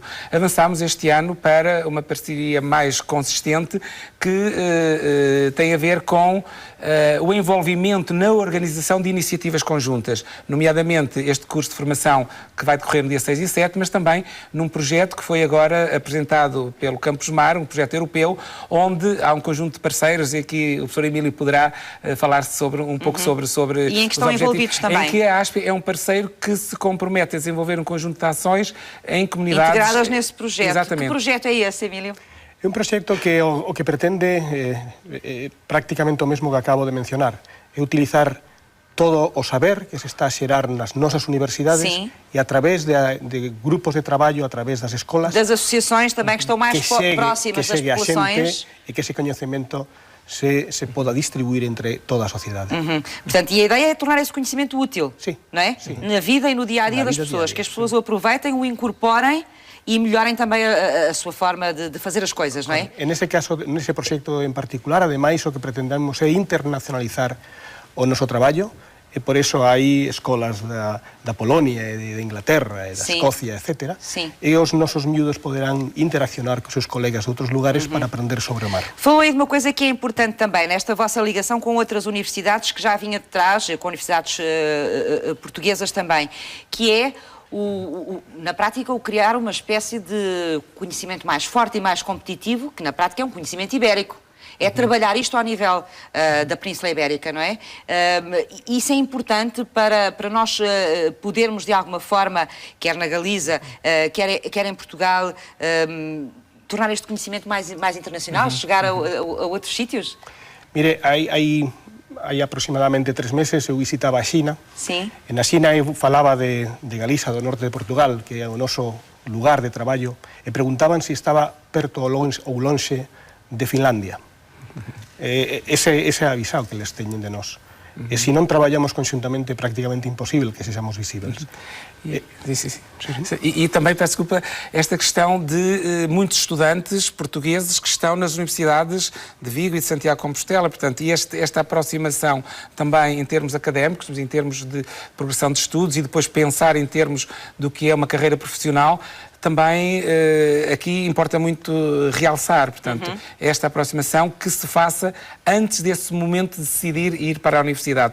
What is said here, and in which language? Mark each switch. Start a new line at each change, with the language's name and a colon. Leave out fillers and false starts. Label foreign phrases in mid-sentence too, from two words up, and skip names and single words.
Portuguese: Avançámos este ano para uma parceria mais consistente que tem a ver com o envolvimento na organização de iniciativas conjuntas, nomeadamente este curso de formação que vai decorrer no dia 6 e 7, mas também num projeto que foi agora apresentado pelo Campus Mar, um projeto europeu, onde há um conjunto de parceiros, e aqui o professor Emílio poderá falar um pouco sobre e em que estão envolvidos também. Em que a ASP é um parceiro que se compromete a desenvolver um conjunto de ações em comunidades... integradas nesse projeto. Exatamente. Que projeto é esse, Emílio?
Galician: É un proxecto que o que pretende prácticamente o mesmo que acabo de mencionar, é utilizar todo o saber que se está a xerar nas nosas universidades e a través de grupos de traballo, a través das escolas,
Portuguese: das associações também que estão mais próximas das populações,
Galician: e que ese coñecemento se poda distribuir entre toda a sociedade.
Portuguese: Portanto, e a ideia é tornar esse conhecimento útil, não é? Na vida e no dia-a-dia das pessoas, que as pessoas o aproveitem, o incorporem e melhorem também a sua forma de fazer as coisas, não é?
Galician: Nesse caso, nesse proxecto en particular, ademais, o que pretendemos é internacionalizar o noso traballo, e por eso hai escolas da Polonia, de Inglaterra, da Escocia, etc. E os nosos miúdos poderán interaccionar com os seus colegas de outros lugares para aprender sobre o mar.
Portuguese: Falou aí de uma coisa que é importante também, nesta vossa ligação com outras universidades, que já vinha de trás, com universidades portuguesas também, que é na prática, o criar uma espécie de conhecimento mais forte e mais competitivo, que na prática é um conhecimento ibérico. É trabalhar isto ao nível da Península Ibérica, não é? Isso é importante para nós podermos, de alguma forma, quer na Galiza, quer em Portugal, tornar este conhecimento mais internacional, chegar a outros sítios?
Galician: Mire, hai aproximadamente 3 meses eu visitaba a Xina. E na Xina eu falaba de Galiza, do norte de Portugal, que é o noso lugar de traballo, e preguntaban se estaba perto ou lonxe de Finlandia. Ese é a visão que eles teñen de nós. E se non traballamos conjuntamente é prácticamente imposible que
Portuguese: sejamos visíveis. E também, peço desculpa, esta questão de muitos estudantes portugueses que estão nas universidades de Vigo e de Santiago de Compostela, portanto, e esta aproximação também em termos académicos, em termos de progressão de estudos e depois pensar em termos do que é uma carreira profissional, também aqui importa muito realçar, portanto, esta aproximação que se faça antes desse momento de decidir ir para a universidade.